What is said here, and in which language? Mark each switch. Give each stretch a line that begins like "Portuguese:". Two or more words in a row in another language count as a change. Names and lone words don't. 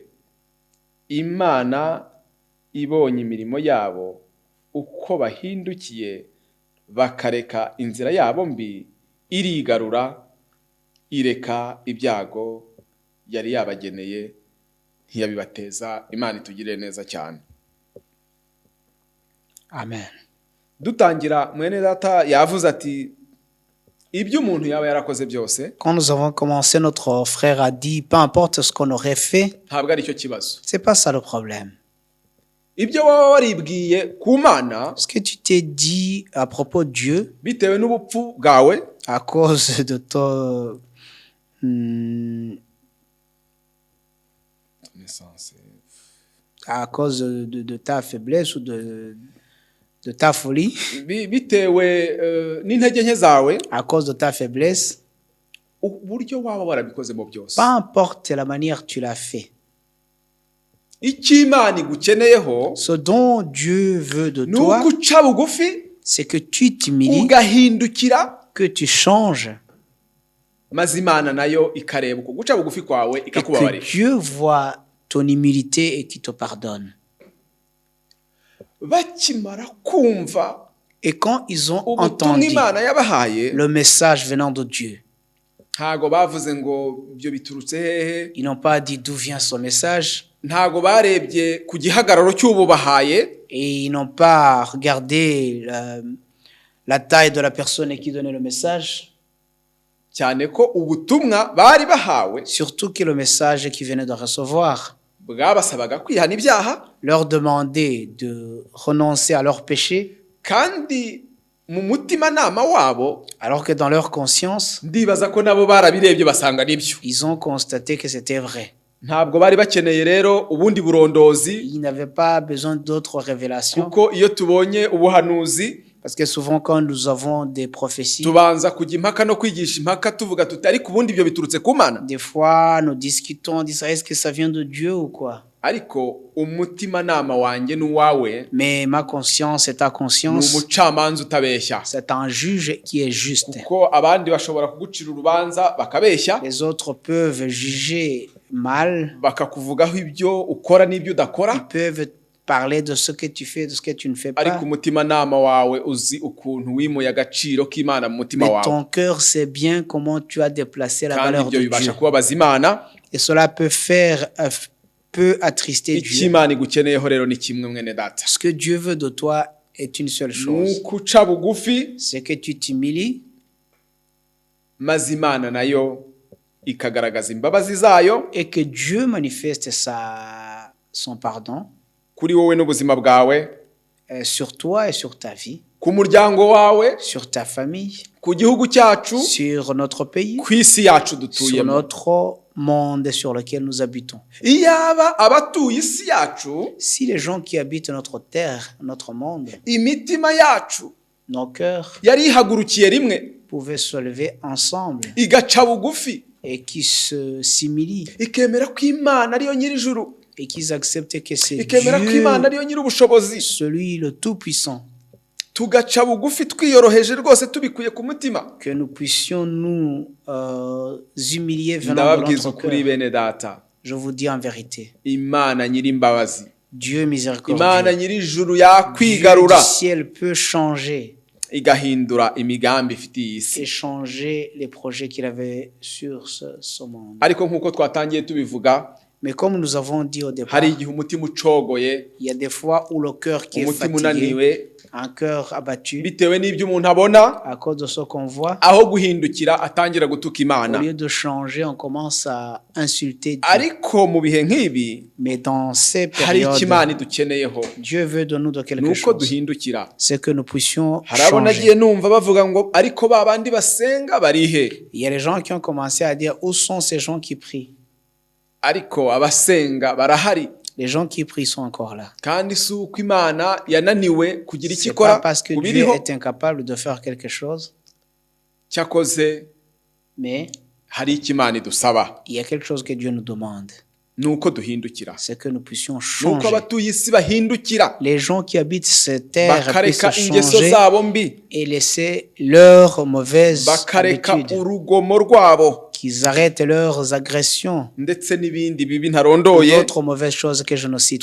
Kinyarwanda: Imana ibonye imirimo yabo, uko bahindukiye bakareka inzira yabo mbi, irigarura, ireka ibyago yari yabageneye, ntiyabibateza. Imana itugirire neza cyane. Amen. Dutangira mwene data yavuze ati, ibyo umuntu yaba yarakoze byose,
French: Quand nous avons commencé, notre frère a dit, peu importe ce qu'on aurait fait,
Kinyarwanda: ntabwo ari cyo kibazo.
French: c'est pas ça le problème.
Kinyarwanda: Ibyo waba waribwiye ku Mana
French: Ce que tu t'es dit à propos de Dieu,
Kinyarwanda: bitewe n'ubupfu bwawe,
French: à cause de à cause de ta faiblesse ou de ta folie,
Kinyarwanda: bitewe n'intege nke zawe,
French: à cause de ta faiblesse,
Kinyarwanda: uburyo waba warabikozemo byose,
French: peu importe la manière tu l'as fait.
Kinyarwanda: icyo Imana igukeneyeho
French: Ce dont Dieu veut de
Kinyarwanda: ni
French: toi,
Kinyarwanda: uko uca bugufi,
French: c'est que tu t'humilies,
Kinyarwanda: ugahindukira,
French: que tu changes,
Kinyarwanda: maze Imana nayo ikareba uko guca bugufi kwawe
French: et que
Kinyarwanda: ikakubabarira.
French: Dieu voit ton humilité et qu'il te pardonne.
Kinyarwanda: Bakimara kumva
French: Et quand ils ont
Kinyarwanda: ubutumwa
French: entendu
Kinyarwanda: Imana yabahaye,
French: le message venant de Dieu,
Kinyarwanda: ntago bavuze ngo ibyo biturutse hehe,
French: ils n'ont pas dit d'où vient ce message,
Kinyarwanda: ntago barebye ku gihagararo cy'ububahaye,
French: et ils n'ont pas regardé la taille de la personne qui donnait le message,
Kinyarwanda: cyane ko ubutumwa bari bahawe
French: surtout que le message qu'ils venaient de recevoir
Kinyarwanda: bwabasabaga kwihana ibyaha,
French: leur demandait de renoncer à leurs péchés,
Kinyarwanda: kandi mu mutimanama wabo
French: alors que dans leur conscience,
Kinyarwanda: ndibaza ko nabo barabirebye basanga nibyo.
French: ils ont constaté que c'était vrai.
Kinyarwanda: Ntabwo bari bakeneye rero ubundi burondozi,
French: Ils n'avaient pas besoin d'autres révélations,
Kinyarwanda: kuko iyo tubonye ubuhanuzi
French: Parce que souvent quand nous avons des prophéties,
Kinyarwanda: tubanza kujya impaka no kwigisha impaka tuvuga tuti ariko ubundi ibyo biturutse ku Mana.
French: des fois nous discutons, on dit est-ce que ça vient de Dieu ou quoi?
Kinyarwanda: Ariko umutimanama wanjye n'uwawe
French: Mais ma conscience et ta
Kinyarwanda: ni
French: conscience,
Kinyarwanda: umucamanza utabeshya,
French: c'est un juge qui est juste.
Kinyarwanda: kuko abandi bashobora kugucira urubanza bakabeshya,
French: Les autres peuvent juger mal,
Kinyarwanda: bakakuvugaho ibyo ukora n'ibyo udakora,
French: ils peuvent parler de ce que tu fais, de ce que tu ne fais
Kinyarwanda: ariko
French: pas.
Kinyarwanda: umutimanama wawe uzi ukuntu wimuye agaciro k'Imana mu mutima
French: Mais
Kinyarwanda: wawe,
French: ton cœur sait bien comment tu as déplacé la
Kinyarwanda: kandi
French: valeur
Kinyarwanda: ibyo
French: de
Kinyarwanda: bibasha
French: Dieu.
Kinyarwanda: kubabaza Imana.
French: Et cela peut attrister Dieu.
Kinyarwanda: Icyo Imana igukeneyeho rero ni kimwe, mwene data,
French: Ce que Dieu veut de toi est une seule
Kinyarwanda: ni
French: chose.
Kinyarwanda: ukuca bugufi,
French: C'est que tu t'humilies
Kinyarwanda: maze Imana nayo ikagaragaza imbabazi zayo
French: et que Dieu manifeste son pardon
Kinyarwanda: kuri wowe n'ubuzima bwawe,
French: sur toi et sur ta vie,
Kinyarwanda: ku muryango wawe,
French: sur ta famille,
Kinyarwanda: ku gihugu cyacu,
French: sur notre pays,
Kinyarwanda: ku isi yacu
French: sur
Kinyarwanda: dutuyemo.
French: notre monde sur lequel nous habitons.
Kinyarwanda: Iyaba abatuye isi yacu,
French: Si les gens qui habitent notre terre, notre monde,
Kinyarwanda: imitima yacu
French: nos cœurs
Kinyarwanda: yari ihagurukiye rimwe,
French: pouvaient se lever ensemble
Kinyarwanda: igaca bugufi,
French: et qui s'humilient
Kinyarwanda: ikemera ko Imana ariyo nyir'ijuru,
French: et qu'ils acceptent que c'est
Kinyarwanda: ikemera ko
French: Dieu,
Kinyarwanda: Imana ariyo nyir'ubushobozi,
French: celui le Tout-Puissant,
Kinyarwanda: tugaca bugufi twiyoroheje rwose tubikuye ku mutima.
French: que nous puissions nous humilier venant de
Kinyarwanda: Ndababwiza
French: notre
Kinyarwanda: ukuri
French: cœur.
Kinyarwanda: bene data,
French: Je vous dis en vérité,
Kinyarwanda: Imana nyir'imbabazi,
French: Dieu
Kinyarwanda: Imana
French: miséricordieux,
Kinyarwanda: nyir'ijuru
French: Dieu
Kinyarwanda: yakwigarura
French: du ciel peut changer
Kinyarwanda: igahindura imigambi ifitiye isi.
French: et changer les projets qu'il avait sur ce monde.
Kinyarwanda: Ariko nk'uko twatangiye tubivuga,
French: Mais comme nous avons dit au départ,
Kinyarwanda: hari igihe umutima ucogoye,
French: il y a des fois où le cœur qui est
Kinyarwanda: umutima
French: fatigué,
Kinyarwanda: unaniwe,
French: un cœur abattu,
Kinyarwanda: bitewe n'ibyo umuntu abona,
French: à cause de ce qu'on voit,
Kinyarwanda: aho guhindukira atangira gutuka
French: au
Kinyarwanda: Imana.
French: lieu de changer, on commence à insulter Dieu.
Kinyarwanda: Ariko mu bihe nk'ibi
French: Mais dans ces
Kinyarwanda: hari icyo Imana
French: périodes,
Kinyarwanda: idukeneyeho,
French: Dieu veut de nous de
Kinyarwanda: ni
French: quelque
Kinyarwanda: uko
French: chose.
Kinyarwanda: duhindukira.
French: C'est que nous puissions
Kinyarwanda: Hari abo
French: changer.
Kinyarwanda: nagiye numva bavuga ngo ariko ba bandi basenga barihe,
French: Il y a des gens qui ont commencé à dire où sont ces gens qui prient?
Kinyarwanda: ariko abasenga barahari,
French: Les gens qui prient sont encore là.
Kinyarwanda: kandi si uko Imana yananiwe kugira icyo
French: C'est
Kinyarwanda: ikora
French: pas parce que
Kinyarwanda: ku
French: Dieu
Kinyarwanda: biriho.
French: est incapable de faire quelque chose,
Kinyarwanda: Cyakoze
French: mais
Kinyarwanda: hari icyo Imana idusaba,
French: il y a quelque chose que Dieu nous demande.
Kinyarwanda: ni uko duhindukira,
French: C'est que nous puissions
Kinyarwanda: ni uko
French: changer.
Kinyarwanda: abatuye isi bahindukira,
French: Les gens qui habitent cette terre puissent
Kinyarwanda: bakareka
French: se
Kinyarwanda: ingeso
French: changer
Kinyarwanda: zabo mbi,
French: et laisser leurs mauvaises
Kinyarwanda: bakareka
French: habitudes,
Kinyarwanda: urugomo rwabo,
French: qu'ils arrêtent leurs agressions,
Kinyarwanda: ndetse n'ibindi bibi ntarondoye
French: d'autres mauvaises choses que je ne cite pas,